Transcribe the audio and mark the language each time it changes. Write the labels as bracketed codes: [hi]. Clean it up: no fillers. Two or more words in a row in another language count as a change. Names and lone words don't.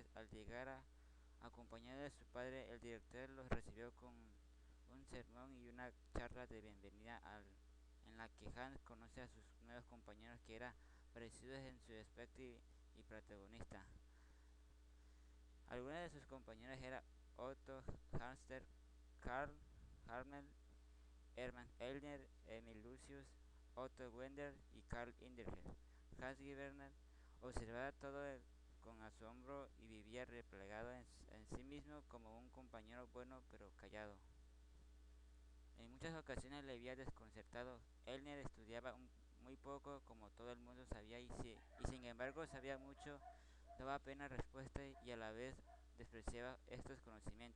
[es] Al llegar acompañado de su padre, el director los recibió con un sermón y una charla de bienvenida en la que Hans conoce a sus nuevos compañeros que eran parecidos en su aspecto y protagonista. Algunos de sus compañeros eran Otto Hamster, Karl Hartmann, Hermann Elner, Emil Lucius, Otto Wender y Karl Inderher. Hans Gibernat observaba todo con asombro y vivía replegado en sí mismo como un compañero bueno pero callado. En muchas ocasiones le había desconcertado. Elner estudiaba muy poco, como todo el mundo sabía, y sin embargo sabía mucho, daba apenas respuesta y a la vez despreciaba estos conocimientos.